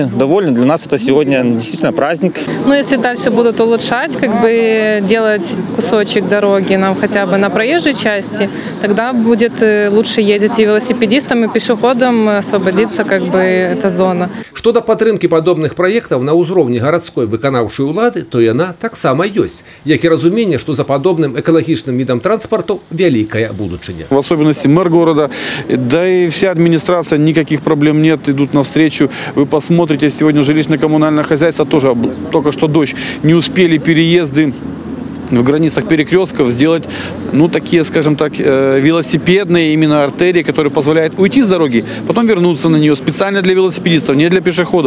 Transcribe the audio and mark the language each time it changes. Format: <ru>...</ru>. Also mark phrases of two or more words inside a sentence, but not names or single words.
<ru>Для нас это сегодня действительно праздник. Если дальше будут улучшать, делать кусочек дороги нам хотя бы на проезжей части, тогда будет лучше ездить и велосипедистам, и пешеходам, освободиться эта зона.</ru> <be>Что до падтрымки</be> <ru>подобных проектов</ru> <be>на ўзроўні гарадской выканаўчай улады, то яна таксама ёсць, як і разуменне,</be> <ru>что за подобным</ru> <be>экалагічным видом транспорту вялікая будучыня.</be> <ru>В особенности мэр города, да и вся администрация, никаких проблем нет, идут навстречу. Вы посмотрите, сегодня жилищно-коммунальное хозяйство тоже, только что дождь, не успели переезды в границах перекрестков сделать, такие, скажем так, велосипедные именно артерии, которые позволяют уйти с дороги, потом вернуться на нее специально для велосипедистов, не для пешеходов.</ru>